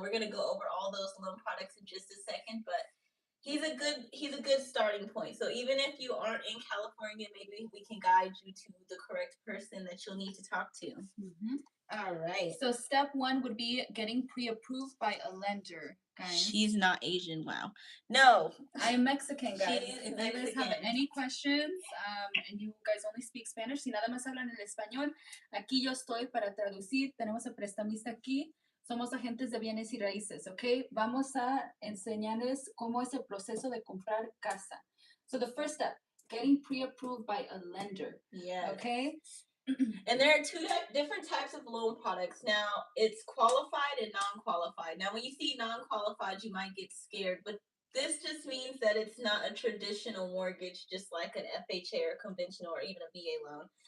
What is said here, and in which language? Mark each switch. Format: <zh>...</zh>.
<en>We're gonna go over all those loan products in just a second, but he's a good starting point. So even if you aren't in California, maybe we can guide you to the correct person that you'll need to talk to. Mm-hmm. All right. So step 1 would be getting pre-approved by a lender, guys. She's not Asian. Wow. No. I'm Mexican, guys. She is If you guys have Mexican. any questions, and you guys only speak Spanish,</en> <es>si nada más hablan el español, aquí yo estoy para traducir. Tenemos a prestamista aquí. Somos agentes de bienes y raíces, ¿ok? Vamos a enseñarles cómo es el proceso de comprar casa.</es> <en>So the first step, getting pre-approved by a lender. Yes. Okay. And there are 2 different types of loan products. Now, it's qualified and non-qualified. Now, when you see non-qualified, you might get scared, but this just means that it's not a traditional mortgage, just like an FHA or conventional or even a VA loan.</en>